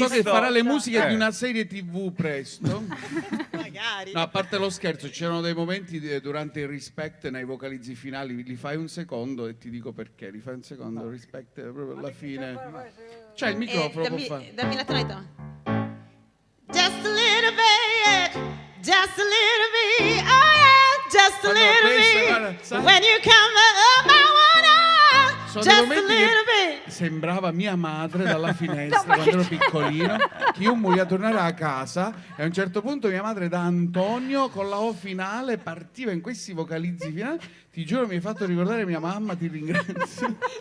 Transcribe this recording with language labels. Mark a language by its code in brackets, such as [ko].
[it] Ma so che farà le musiche di una serie TV presto. Magari. No, a parte lo scherzo, c'erano dei momenti durante il Respect nei vocalizzi finali, li fai un secondo e ti dico perché, li fai un secondo, Respect proprio alla fine. C'è il microfono, può fare. Dammi la tonalità. [en] Just a little bit, just a little bit, oh yeah, just a little bit. When you come up, I wanna, [it] Sono [en] just a [it] momenti [en] little [it] che [en] bit. [it] sembrava mia madre dalla finestra quando ero piccolino, che io volevo tornare a casa e a un certo punto mia madre da Antonio con la O finale partiva in questi vocalizzi finali. Ti giuro, mi hai fatto ricordare mia mamma, ti ringrazio.